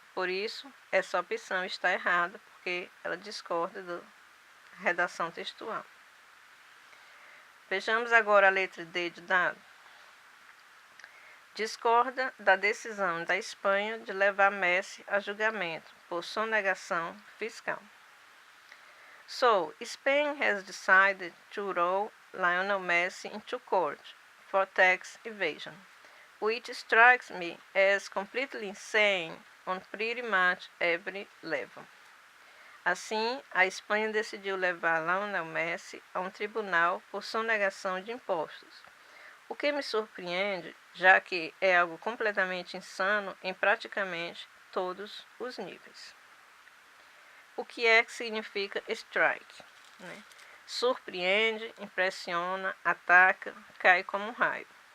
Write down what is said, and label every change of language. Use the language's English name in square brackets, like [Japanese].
[Portuguese] Por isso, essa opção está errada, porque ela discorda da redação textual. Vejamos agora a letra D de dado. Discorda da decisão da Espanha de levar Messi a julgamento por sonegação fiscal. [English] So, Spain has decided to roll Lionel Messi into court for tax evasion, which strikes me as completely insane on pretty much every level. [Portuguese] Assim, a Espanha decidiu levar Lionel Messi a um tribunal por sonegação de impostos, o que me surpreende, já que é algo completamente insano em praticamente todos os níveis. O que é que significa strike? Né? Surpreende, impressiona, ataca, cai como um raio.